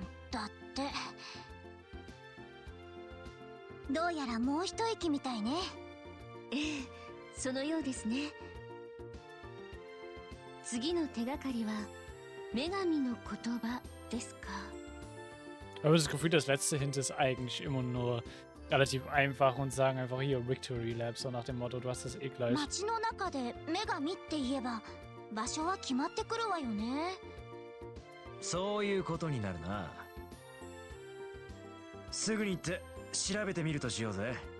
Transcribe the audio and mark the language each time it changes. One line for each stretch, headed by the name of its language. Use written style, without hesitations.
Japanese: だってどうやらもう一息みたいね。ええ、そのようですね。次の手がかりは女神の言葉ですか。
German: Ich habe das Gefühl, das letzte Hint ist eigentlich immer nur relativ einfach und sagen einfach hier Victory Lab, so nach dem Motto, du hast das eh gleich.
Japanese: 街の中で女神って言えば場所は決まってくるわよね。そういうことになるな。すぐに行って調べてみるとしようぜ。